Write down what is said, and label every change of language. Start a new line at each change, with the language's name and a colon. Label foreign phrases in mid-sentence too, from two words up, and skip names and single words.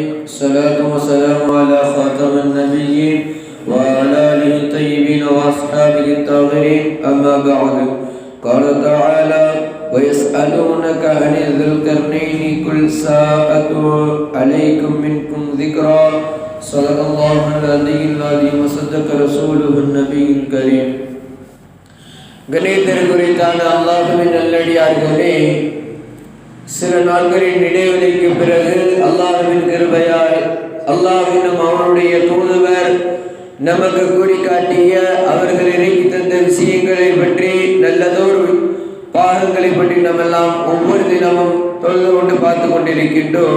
Arabic: الصلاة والسلام على خاتم النبيين وعلى آله الطيبين وأصحابه الطاهرين. أما بعد، قال تعالى: ويسألونك عن ذي القرنين قل ساءة عليكم منكم ذكرا. صدق الله العلي العظيم وصدق رسوله النبي الكريم.
Tamil: கணேசருக்குரித்தான அல்லாஹ்வின் நல்லடியார்களே, சில நாட்களின் இடைவெளிக்கு பிறகு அல்லாஹ்வின் கிருபையால் அல்லாஹ்வின் அவனுடைய தூதுவர் நமக்கு கூறி காட்டிய அவர்கள் இறக்கி தந்த விஷயங்களை பற்றி, நல்லதோர் பாகங்களை பற்றி நம்மெல்லாம் ஒவ்வொரு தினமும் தொழுது கொண்டு பார்த்து கொண்டிருக்கின்றோம்.